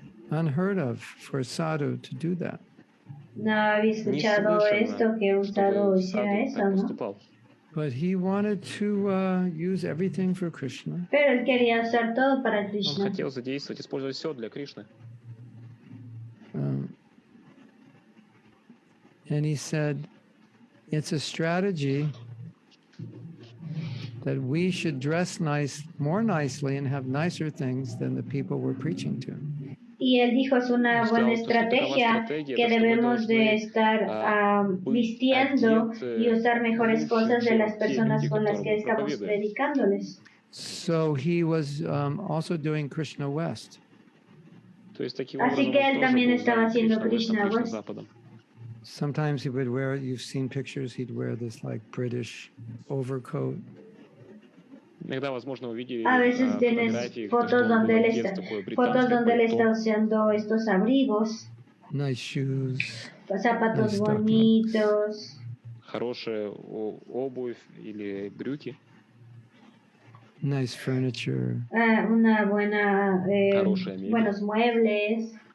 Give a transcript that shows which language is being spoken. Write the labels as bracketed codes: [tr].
[en] Unheard of for a sadhu to do that. [es] No había escuchado esto, que un sadhu hiciera eso, ¿no? [en] But he wanted to use everything for Krishna. [es] Pero él quería usar todo para Krishna. [ru] Он хотел задействовать, использовать все для Кришны. [en] And he said, it's a strategy that we should dress more nicely and have nicer things than the people we're preaching to. [es] Y él dijo, es una buena estrategia que debemos de estar vistiendo y usar mejores cosas de las personas con las que estamos predicándoles. [en] So he was also doing Krishna West. [es] Así que él también estaba haciendo Krishna West. [en] Sometimes he would wear, you've seen pictures, he'd wear this like British overcoat. [es] A veces tienes fotos donde él está usando estos abrigos, [en] nice shoes, [es] zapatos [en] nice [es] bonitos, [ru] хорошая обувь или брюки, [en] nice furniture, [es] una buena, buenos muebles.